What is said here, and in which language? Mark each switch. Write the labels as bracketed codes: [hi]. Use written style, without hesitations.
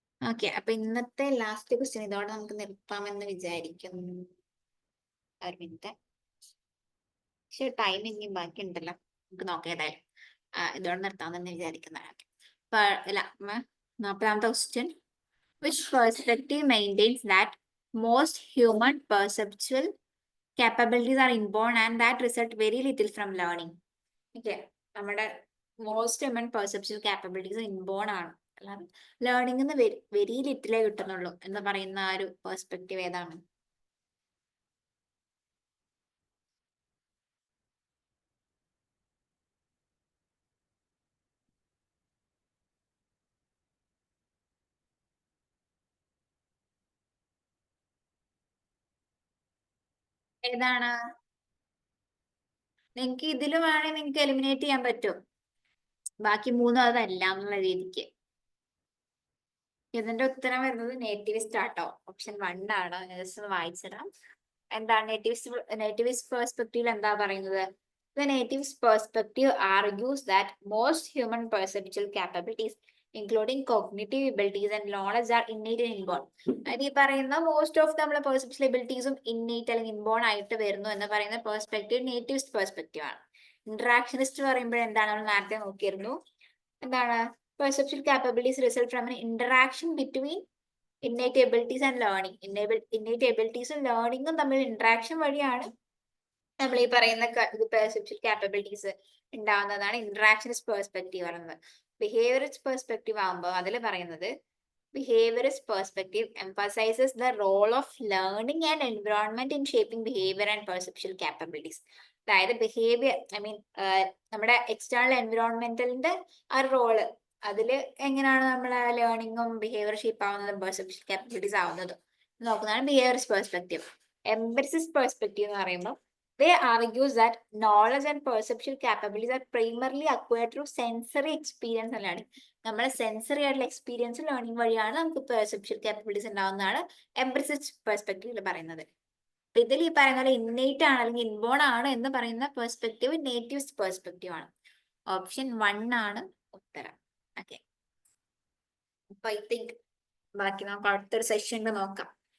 [ml] Okay, അപ്പൊ ഇന്നത്തെ last question ഇതോടെ നമുക്ക് നിർത്താമെന്ന് വിചാരിക്കുന്നു. ഒരു മിനിറ്റ്, പക്ഷെ ടൈം ഇനിയും ബാക്കി ഉണ്ടല്ലോ, നമുക്ക് നോക്കാം. ഏതായാലും ഇതോടെ നിർത്താമെന്ന് വിചാരിക്കുന്നതാണ്. അല്ല, 40ാമത്തെ question. [en] Which perspective maintains that most human perceptual capabilities are inborn and that result very little from learning? [ml] Okay, നമ്മുടെ most human perception capabilities inborn ആണ്, അല്ലാതെ ലേണിംഗ് വെരി ലിറ്റിലേ കിട്ടുന്നുള്ളൂ എന്ന് പറയുന്ന ആ ഒരു പെർസ്പെക്റ്റീവ് ഏതാണ്? ഏതാണ്? നിങ്ങൾക്ക് ഇതിൽ വേണമെങ്കിൽ നിങ്ങൾക്ക് എലിമിനേറ്റ് ചെയ്യാൻ പറ്റും, ബാക്കി 3 അതല്ല എന്നുള്ള രീതിക്ക്. ഇതിന്റെ ഉത്തരം വരുന്നത് നേറ്റിവിസ്റ്റ് ആട്ടോ, ഓപ്ഷൻ 1 ആണ്. ജസ്റ്റ് വായിച്ചിടാം. എന്താണ് നേറ്റിവിസ്റ്റ് പെർസ്പെക്റ്റീവ് എന്താ പറയുന്നത്? [en] The nativist perspective argues that most human perceptual capabilities, including cognitive abilities and knowledge, are innate and inborn. [ml] അത് ഈ പറയുന്ന മോസ്റ്റ് ഓഫ് നമ്മളെ പെർസെപ്ഷൻ എബിലിറ്റീസും ഇന്നേറ്റ് അല്ലെങ്കിൽ ഇൻബോൺ ആയിട്ട് വരുന്നു എന്ന് പറയുന്ന പെർസ്പെക്റ്റീവ് നേറ്റിവിസ്റ്റ് പെർസ്പെക്റ്റീവ് ആണ്. ഇന്ററാക്ഷനിസ്റ്റ് പറയുമ്പോൾ എന്താണ്, നമ്മൾ നേരത്തെ നോക്കിയിരുന്നു, എന്താണ് perception capabilities result from [en] an interaction between innate abilities and learning. [ml] innate abilities-ഉം ലേണിംഗും തമ്മിൽ ഇന്ററാക്ഷൻ വഴിയാണ് നമ്മൾ ഈ പറയുന്ന പെർസെപ്ഷൻ കാപ്പബിലിറ്റീസ് ഉണ്ടാവുന്നതാണ് ഇന്ററാക്ഷനിസ്റ്റ് പെർസ്പെക്റ്റീവ് പറയുന്നത്. ബിഹേവിയറിസ്റ്റ് പെർസ്പെക്റ്റീവ് ആകുമ്പോൾ അതിൽ പറയുന്നത് behaviourist perspective [en] emphasizes the role of learning and environment in shaping behavior and perceptual capabilities. [ml] അതായത് ബിഹേവിയർ നമ്മുടെ എക്സ്റ്റേണൽ എൻവിറോൺമെന്റലിന്റെ ആ റോള്, അതില് എങ്ങനെയാണ് നമ്മളെ ലേണിംഗും ബിഹേവിയർ ഷേപ്പ് ആവുന്നതും പെർസെപ്ഷൻ കാപ്പബിലിറ്റീസ് ആവുന്നതും നോക്കുന്നതാണ് ബിഹേവിയറിസ്റ്റ് പെർസ്പെക്റ്റീവ്. എംപരിസിസ്റ്റ് പെർസ്പെക്റ്റീവ് എന്ന് പറയുമ്പോൾ [en] they argues that knowledge and perceptual capabilities are primarily acquired through sensory experience and learning. [ml] നമ്മളെ സെൻസറി ആയിട്ടുള്ള എക്സ്പീരിയൻസ് ലേണിംഗ് വഴിയാണ് നമുക്ക് പെർസെപ്ഷൻ കാപ്പബിലിറ്റീസ് ഉണ്ടാവുന്നതാണ് എംപരിസിസ്റ്റ് പെർസ്പെക്റ്റീവിൽ പറയുന്നത്. അപ്പൊ ഇതിൽ ഈ പറയുന്ന പോലെ ഇന്നേറ്റ് ആണ് അല്ലെങ്കിൽ ഇൻബോൺ ആണ് എന്ന് പറയുന്ന പെർസ്പെക്റ്റീവ് നേറ്റീവ്സ് പെർസ്പെക്റ്റീവ് ആണ്. ഓപ്ഷൻ 1 ആണ് ഉത്തരം. ഓക്കെ, അപ്പൊ ഐ തിങ്ക് ബാക്കി നമുക്ക് അടുത്തൊരു സെഷനിൽ നോക്കാം.